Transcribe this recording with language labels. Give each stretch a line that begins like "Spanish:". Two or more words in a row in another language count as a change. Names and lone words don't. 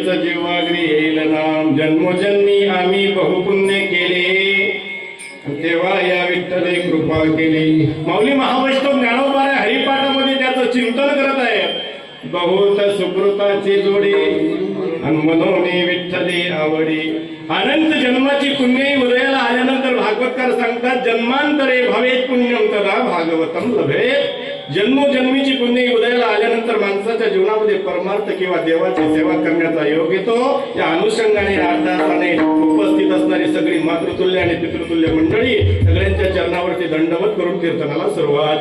Marathi: जीवाग्री येईल नाम जन्मोजन्मी आम्ही बहुपुण्य केले तेव्हा या विठ्ठले कृपा केली माऊली महावैष्णव ज्ञानोबा हरिपाठामध्ये त्याचं चिंतन करत आहे बहुत सुकृताची जोडी आणि मनोनी विठ्ठले आवडी अनंत जन्माची पुण्य उदयाला आल्यानंतर भागवतकार सांगतात
Sanskrit: जन्मांतरे भवेत पुण्यम तदा भागवतम लभेत
Marathi: जन्मोजन्मीची पुण्य उदयाला आल्यानंतर माणसाच्या जीवनामध्ये परमार्थ किंवा देवाची सेवा करण्याचा योग येतो. या अनुषंगाने अर्थाने उपस्थित असणारी सगळी मातृतुल्य आणि पितृतुल्य मंडळी सगळ्यांच्या चरणावरती दंडवत करून कीर्तनाला सुरुवात.